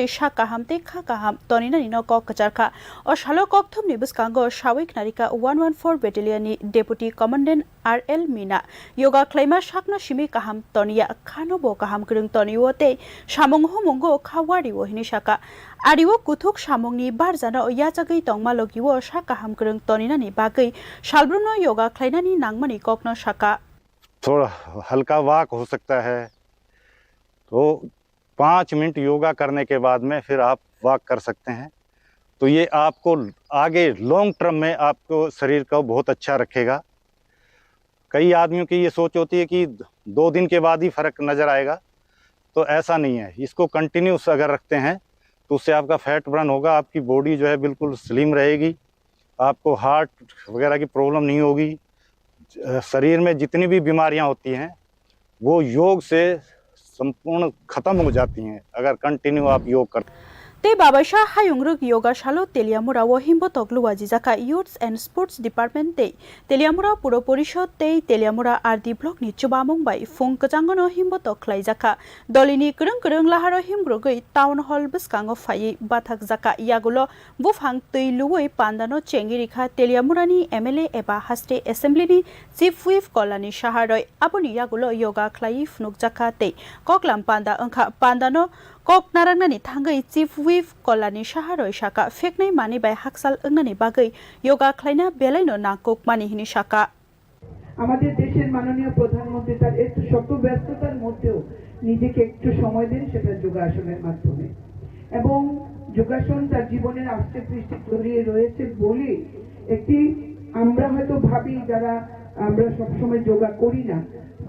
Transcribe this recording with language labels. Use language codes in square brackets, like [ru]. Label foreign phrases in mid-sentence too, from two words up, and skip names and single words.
[trp] shaka hamte khaka ham tonina ni no kok kacharkha o shalo kokthomni biskango shawik narika 114 battalion ni [en] deputy commandant [trp] RL Mina yoga khlaima shakna shimi kaham tonia khano bo kaham kurung toniwote samong homongo khawari wo hini shaka ariwo kuthuk samongni barjana o yachagai tongmalogiwo shaka ham kurung tonina ni bagai shalbrumno yoga khlainani nangmani kokno shaka [hi] थोड़ा हल्का वॉक हो सकता है तो 5 मिनट योगा करने के बाद में फिर आप वॉक कर सकते हैं तो ये आपको आगे [en] long term [hi] में आपको शरीर को बहुत अच्छा रखेगा कई आदमियों की ये सोच होती है कि 2 दिन के बाद ही फर्क नज़र आएगा तो ऐसा नहीं है इसको कंटिन्यूस अगर रखते हैं तो उससे आपका [en] fat burn [hi] होगा आपकी बॉडी जो है बिल्कुल स्लिम रहेगी आपको हार्ट वगैरह की प्रॉब्लम नहीं होगी शरीर में जितनी भी बीमारियां होती हैं वो योग से संपूर्ण खत्म हो जाती हैं अगर कंटिन्यू आप योग करते [trp] Te babasha hayongrok yoga shalo teliamura wo himbotok luwaji jaka Youth and Sports Department te teliamura puro porishod te teliamura RD block ni chubamong bai fung kajangono himbotok khlai jaka dolini kereng laharo himgrogoi [en] town hall [trp] biskango phai bathak jaka yagulo bufang tei luwoi pandano chengirikha teliamura ni MLA eba haste assembly ni [en] chief whip [trp] kolani shaharoi aboni yagulo yoga khlai fnuk jaka te koklam panda angkha pandano Kok narangnani thangai [en] chief whip [trp] kolani shaharoi shaka feknai mani bai haksal angnani bagai yoga khlaina belaino nakok mani hini shaka [bn] আমাদের দেশের মাননীয় প্রধানমন্ত্রী তার একটু শত ব্যস্ততার মধ্যেও নিজেকে একটু সময় দেন সেটা যোগাসনের মাধ্যমে এবং যোগাসন তার জীবনের আস্থে পৃষ্ঠে জড়িয়ে রয়েছে বলে একটি আমরা হয়তো ভাবি যারা আমরা সব সময় যোগা করি না বা